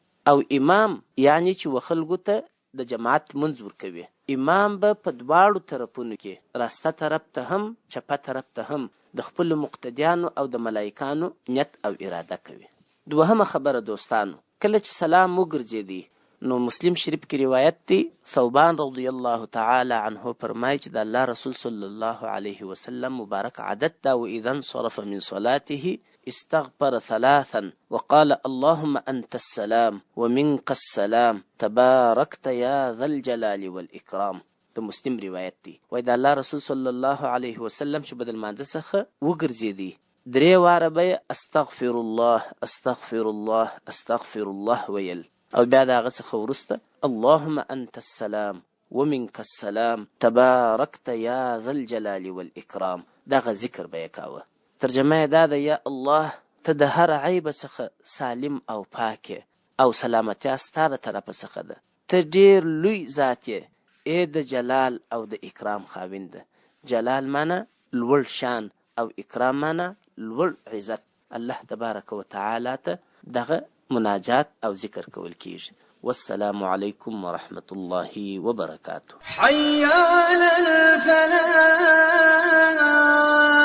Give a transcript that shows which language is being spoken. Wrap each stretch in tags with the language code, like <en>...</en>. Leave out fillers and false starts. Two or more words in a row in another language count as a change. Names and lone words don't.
<ps>او امام یعنی چې و خلکو ته د جماعت لمونځ ورکوي، امام به په دواړو طرفونو کې راسته طرف ته هم چپه طرف ته هم د خپلو مقتدیانو او د ملائکانو نیت او اراده کوي. دوهمه خبره دوستانو، کله چې سلام وګرځېدی، نو مسلم شریف کې روایت دی، ثوبان</ps> <ar>رضی الله تعالی عنه</ar> <ps>فرمایي چې د الله رسول</ps> <ar>صلی الله علیه وسلم</ar> <ps>مبارک عادت دا،</ps> <ar>واذا انصرف من صلاته استغفر ثلاثا وقال اللهم انت السلام ومنك السلام تباركت يا ذا الجلال والاکرام.</ar> <ps>د مسلم روایت دی، وای د الله رسول</ps> <ar>صلی الله علیه وسلم</ar> <ps>چې بدل مانځه څخه وګرځېدی، 3 واره به</ps> <ar>استغفر الله استغفر الله استغفر الله</ar> <ps>ویل، او بیا د هغه څخه وروسته</ps> <ar>اللهم انت السلام ومنك السلام تباركت يا ذا الجلال والاکرام،</ar> <ps>دغه ذکر به یې کاوه. ترجمه یې دا ده، یا الله ته د هر عیب څخه سالم او پاکې او سلامتیا ستا د طرفه څخه ده، ته ډېر لوی ذات یې، ای د جلال او د اکرام خاوند. جلال معنا لوړ شان او اکرام معنا لوړ عزت.</ps> <ar>الله تبارک وتعالی</ar> <ps>ته دغه مناجات او ذکر کول کیږي.</ps> <ar>والسلام علیکم ورحمت الله وبرکاته. حي على الفلاح.</ar>